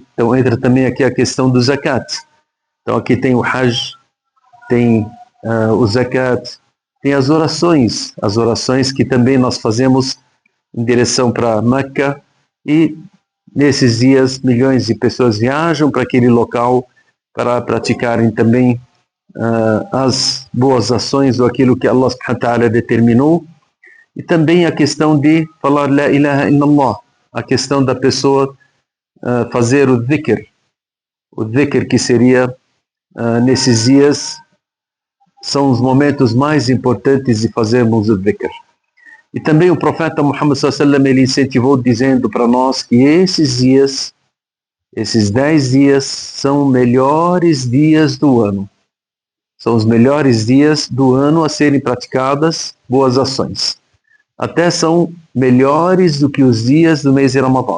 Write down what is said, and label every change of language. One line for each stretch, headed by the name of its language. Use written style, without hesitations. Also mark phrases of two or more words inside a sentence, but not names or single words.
Portuguese: Então entra também aqui a questão do zakat. Então aqui tem o hajj, tem o zakat, tem as orações que também nós fazemos em direção para Meca, e nesses dias milhões de pessoas viajam para aquele local para praticarem também as boas ações ou aquilo que
Arabic: الله سبحانه وتعالى
Portuguese: determinou. E também a questão de falar
Arabic: لا إله إلا الله,
Portuguese: a questão da pessoa fazer o dhikr que seria nesses dias, são os momentos mais importantes de fazermos o dhikr. E também o profeta Muhammad
Arabic: صلى الله عليه وسلم,
Portuguese: ele incentivou dizendo para nós que esses dias, esses 10 dias são melhores dias do ano. São os melhores dias do ano a serem praticadas boas ações. Até são melhores do que os dias do mês de Ramadã.